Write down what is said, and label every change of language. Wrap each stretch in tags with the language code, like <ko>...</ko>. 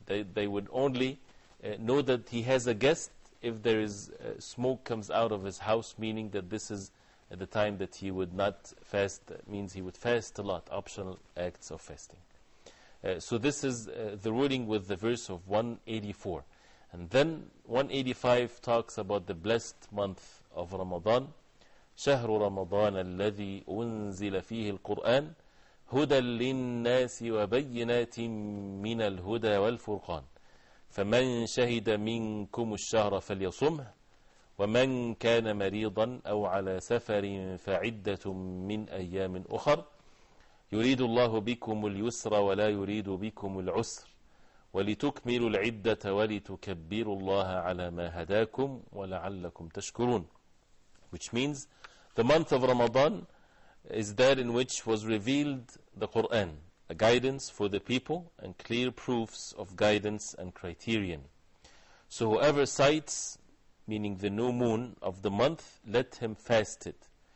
<en>They would only know that he has a guest if there is smoke comes out of his house, meaning that this is at the time that he would not fast. That means he would fast a lot, optional acts of fasting. So this is the ruling with the verse of 184. And then 185 talks about the blessed month of Ramadan.</en> <ar>شهر رمضان الذي أنزل فيه القرآن هدى للناس وبينات من الهدى والفرقان فمن شهد منكم الشهر فليصمه ومن كان مريضا أو على سفر فعدة من أيام أخر يريد الله بكم اليسر ولا يريد بكم العسر ولتكملوا العدة ولتكبروا الله على ما هداكم ولعلكم تشكرون.</ar> <en>Which means the month of Ramadan is that in which was revealed the Qur'an, a guidance for the people and clear proofs of guidance and criterion. So whoever sights, meaning the new moon of the month, let him fast it.</en>